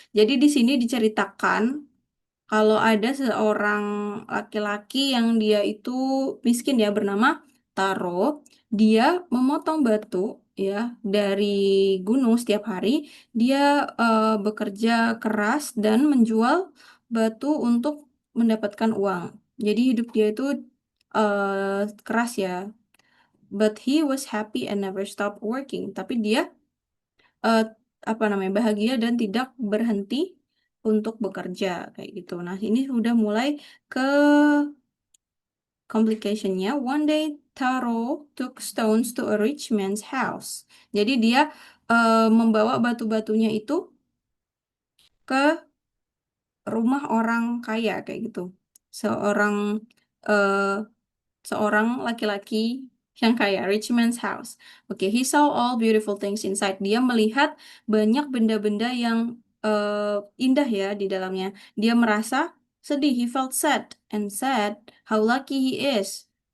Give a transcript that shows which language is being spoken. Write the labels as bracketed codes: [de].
[id] Jadi di sini diceritakan kalau ada seorang laki-laki yang dia itu miskin ya bernama Taro, dia memotong batu ya dari gunung setiap hari. Dia bekerja keras dan menjual batu untuk mendapatkan uang. Jadi hidup dia itu keras ya. [en] But he was happy and never stopped working. [id] Tapi dia eh, apa namanya bahagia dan tidak berhenti untuk bekerja kayak gitu. Nah, ini sudah mulai ke complicationnya. [en] One day Taro took stones to a rich man's house. [id] Jadi dia membawa batu-batunya itu ke rumah orang kaya kayak gitu. Seorang eh, seorang laki-laki yang kaya, [en] rich man's house. Oke, he saw all beautiful things inside. [id] Dia melihat banyak benda-benda yang indah ya di dalamnya. Dia merasa sedih. [en] He felt sad and said, "How lucky he is.